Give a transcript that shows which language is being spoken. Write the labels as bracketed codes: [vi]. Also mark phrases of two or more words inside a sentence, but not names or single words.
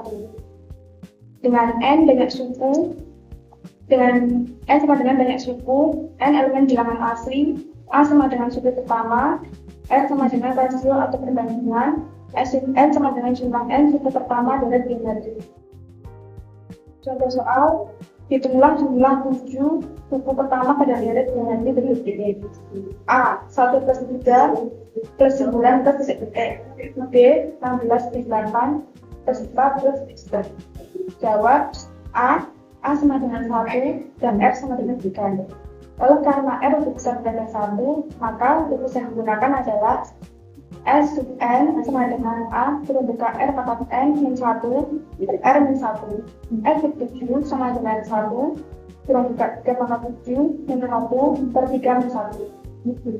[id] Dengan n banyak suku, dengan n sama dengan banyak suku, n elemen bilangan asli, A sama dengan suku pertama, R sama dengan rasio atau perbandingan, S(n) sama dengan jumlah n suku pertama deret geometri. Contoh soal, hitunglah jumlah 7 suku pertama pada deret geometri berikut ini. A. 1 plus 3 plus 9 plus E. B. 16 plus 8 plus 4 plus 3. Jawab A. A sama dengan 1 dan R sama dengan 3. Lalu karena R lebih besar dari 1, maka rumus yang digunakan adalah S(n) sama dengan A kurung buka R pangkat n min 1 R min 1. S(7) sama dengan 1 kurung buka 3 pangkat 7 min 1 per 3 min 1.